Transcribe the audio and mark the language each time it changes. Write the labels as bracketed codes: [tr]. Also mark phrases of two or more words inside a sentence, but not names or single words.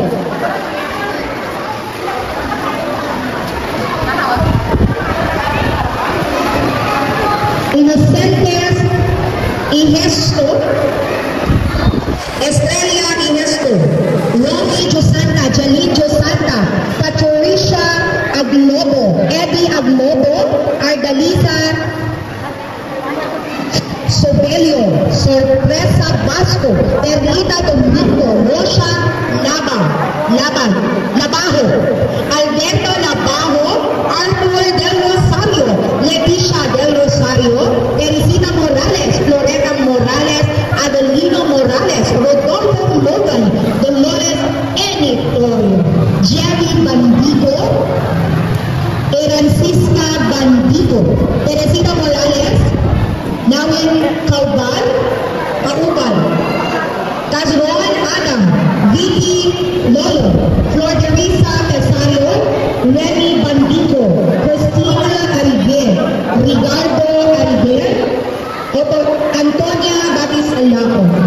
[tl] Inocentes Igesto, Estrella Igesto, Romy Josanta, Jalin Josanta, Patricia Aglobo, Eddie Aglobo, Ardalisa Sobelio, Sorpresa Vasco, Perlita Domingo, Rosa Labajo, Alberto Labajo, Arthur Del Rosario, Leticia Del Rosario, Teresita Morales, Floreta Morales, Adelino Morales, Rodolfo Logan, Dolores Enitorio, Jerry Bandido, Francisca Bandido, Teresita Morales, Nawin Kaubal, Kaubal, Kazron Adam, Vicky Lolo, Florderisa Pesario, Remy Bandido, Christina Aribe, Ricardo Aribe, Antonia Batis Alaco.